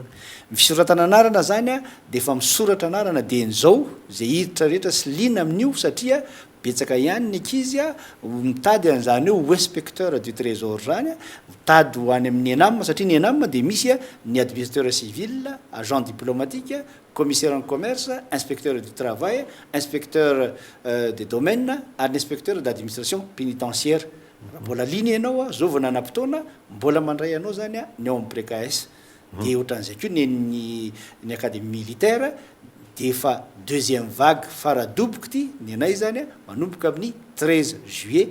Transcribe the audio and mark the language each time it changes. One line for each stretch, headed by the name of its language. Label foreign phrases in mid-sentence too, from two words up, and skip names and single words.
Malagasy: Fisoratana anarana zany dia efa misoratra anarana dia nizao zay hiditra rehetra sy liana amin'io satria betsaka ihany ny ankizy mitady an'izany hoe
French: inspecteur du trésor
Malagasy: zany mitady ho any amin'ny ENAM satria ny ENAM dia misy ny
French: administrateur civil, agent diplomatique, commissaire en commerce, inspecteur du travail, inspecteur des domaines ary inspecteur d'administration pénitentiaire.
Malagasy: Mbola liana ianao zao vao nanam-potoana mbola mandray anao zany ny ao amin'ny PRECAS. Dia ohatran'izay koa ny
French: académie militaire
Malagasy: dia efa
French: deuxième vague
Malagasy: faradoboka ity ny anay zany manomboka amin'ny 13 juillet.